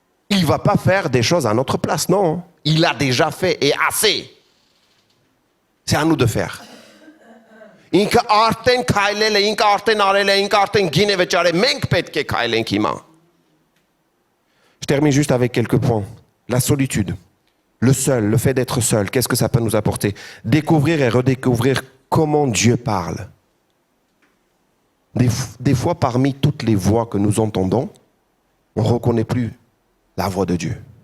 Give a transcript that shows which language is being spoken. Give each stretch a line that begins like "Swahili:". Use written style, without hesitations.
French: Il ne va pas faire des choses à notre place, non. Il a déjà fait et assez. C'est à nous de faire.
Armenian: Ինքը արդեն քայլել է, ինքը արդեն արել է, ինքը արդեն գին է վճարել, մենք պետք է քայլենք հիմա։
French: Je termine juste avec quelques points. La solitude, le seul, le fait d'être seul, qu'est-ce que ça peut nous apporter? Découvrir et redécouvrir comment Dieu parle. Des fois, parmi toutes les voix que nous entendons, on ne reconnaît plus la voix de Dieu.